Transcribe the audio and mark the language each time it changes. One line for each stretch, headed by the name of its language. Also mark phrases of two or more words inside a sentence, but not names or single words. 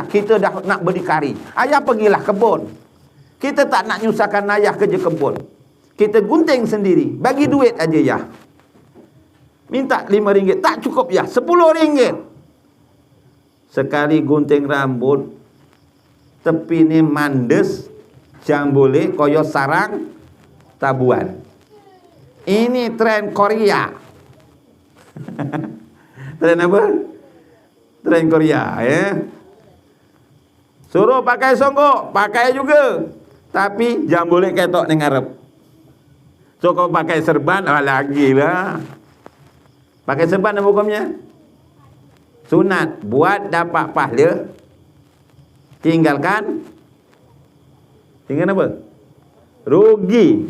Malay: Kita dah nak berdikari. Ayah pergilah kebun. Kita tak nak nyusahkan ayah kerja kebun. Kita gunting sendiri. Bagi duit aja ya. Minta RM5, tak cukup ya, RM10. Sekali gunting rambut, tepi ni mandes,
Javanese: jambole koyo
Malay: sarang tabuan. Ini tren Korea. Tren apa? Tren Korea ya. Suruh pakai songkok, pakai juga. Tapi jangan boleh
Javanese: ketok ning ngarep.
Malay: So kau pakai serban, lagi lah. Pakai serban apa hukumnya? Sunat, buat dapat pahala. Tinggalkan apa? Rugi.